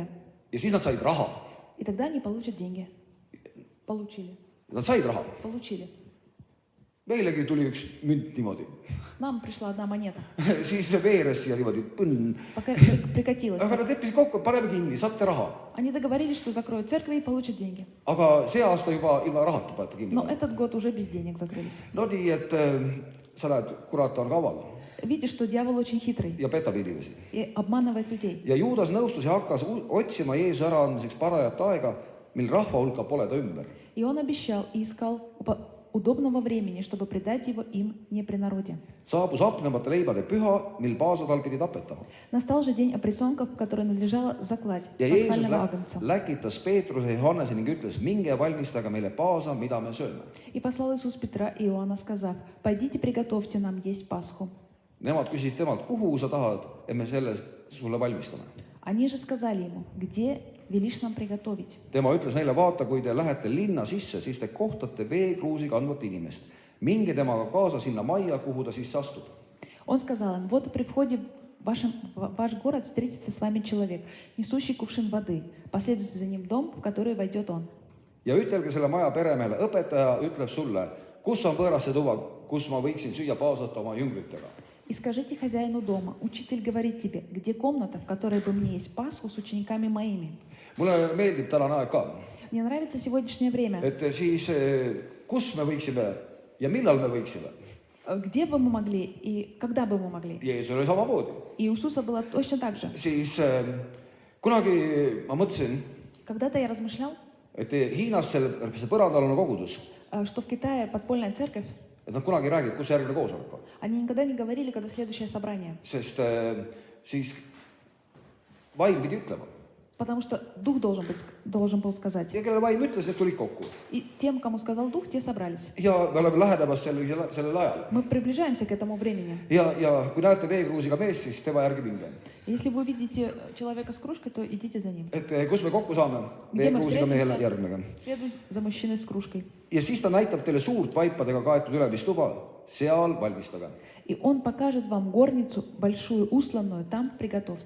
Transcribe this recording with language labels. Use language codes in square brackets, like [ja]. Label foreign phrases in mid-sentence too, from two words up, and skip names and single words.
[et] ja siis nad said raha. [ru] И тогда они получат деньги. Получили. [et] Nad said raha. [ru] Получили. [et] Meilegi tuli üks münt niimoodi. [ru] Нам пришла одна монета. [et] Siis see veeres siia niimoodi põnn. [ru] Пока прикатилась. [et] Aga nad leppisid kokku, et paneme kinni, saate raha. [ru] Они договорились, что закроют церкви и получат деньги. [et] Aga see aasta juba ilma rahata panete kinni. [ru] Но этот год уже без денег закрылись. [et] No nii, et sa näed, kurat on kaval [ru] Видишь, что дьявол очень хитрый [et] ja petab inimesi. [ru] и обманывает людей. [et] Ja Juudas nõustus ja hakkas otsima Jeesuse äraandmiseks parajat aega, mil rahva hulka pole ta ümber. [ru] И он обещал и искал удобного времени, чтобы предать его им не при народе. [et] Saabus hapnemata leibade püha, mil paasatal pidi tapetama. [ru] Настал же день опресненков, в который надлежало заклать [et] Ja Jeesus [ru] пасхального агнца. [et] läkitas Peetruse ja Johannese ning ütles, minge valmistage meile paasa, mida me sööme. [ru] И послал Иисус Петра и Иоанна, сказав: «Пойдите, приготовьте нам есть Пасху». [et] Nemad küsisid temalt, kuhu sa tahad, et me selle sulle valmistame. [ru] Они же сказали ему: «Где велишь нам приготовить?» [et] Tema ütles neile, vaata, kui te lähete linna sisse, siis te kohtate veekruusi kandvat inimest. Minge temaga kaasa sinna majja, kuhu ta sisse astub. [ru] Он сказал им: «Вот при входе в ваш город встретится с вами человек, несущий кувшин воды. Последуйте за ним в дом, в который войдет он». [et] Ja ütelge selle maja peremehele, õpetaja ütleb sulle, kus on võõrasse tuba, kus ma võiksin süüa paasata oma jüngritega. [ru] И скажите хозяину дома: «Учитель говорит тебе, где комната, в которой бы мне есть Пасху с учениками моими». [et] Mulle meeldib tänane aeg ka. [ru] Мне nравится сегодняшнее время. [et] Et siis, kus me võiksime ja millal me võiksime? [ru] Где бы мы могли и когда бы мы могли? [et] Jeesus oli samamoodi. [ru] И у Иисуса было точно так же. [et] Siis kunagi ma mõtlesin, [ru] Когда-то я размышлял, [et] et Hiinas see põrandaalune kogudus, [ru] что в Китае подпольная церковь, [et] et nad kunagi ei räägi, kus järgmine koosolek on. [ru] они никогда не говорили, когда следующее собрание. [et] Sest siis vaim pidi ütlema. [ru] Потому что Дух должен был сказать. [et] Ja kellele vaim ütles, need tulid kokku. [ru] И тем, кому сказал Дух, те собрались. [et] Ja me oleme lähedamas sellel ajal. [ru] Мы приближаемся к этому времени. [et] Ja kui näete veekruusiga meest, siis tema järgi minge. [ru] Если вы увидите человека с кружкой, то идите за ним. [et] Et kus me kokku saame, [ru] Где мы [et] veekruusiga mehele [ru] встретимся, [et] järgnege. [ru] следуй за мужчиной с кружкой. [et] Ja siis ta näitab teile suurt vaipadega kaetud ülemistuba, seal valmistage. [ru] И он покажет вам горницу, большую, усланную, там приготовьте.